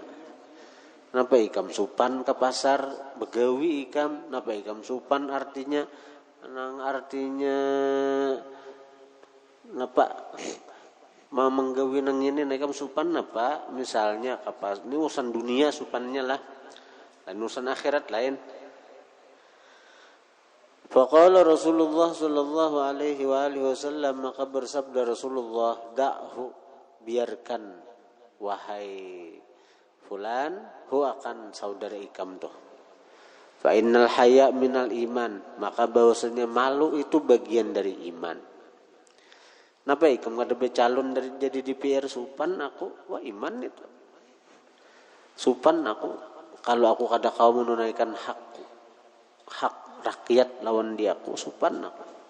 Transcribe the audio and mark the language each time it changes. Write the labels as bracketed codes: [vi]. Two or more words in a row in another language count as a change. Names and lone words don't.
[bjn] Napa ikam supan ke pasar begawi ikam, napa ikam supan artinya napa mau menggawi nang ini ikam supan napa misalnya apa ini urusan dunia supannya lah, dan urusan akhirat lain. [ar] فقال رسول الله صلى الله عليه وعلى آله وسلم, [bjn] maka bersabda Rasulullah, da'hu, biarkan wahai fulan, hu akan saudara ikam tuh. [ar] فإن الحياء من الإيمان, [bjn] maka bahwasanya malu itu bagian dari iman. Napa ikam kada becalon dari jadi DPR supan aku, wah iman itu. Supan aku, kalau aku kada kau menunaikan hak rakyat lawan diaku, supan aku.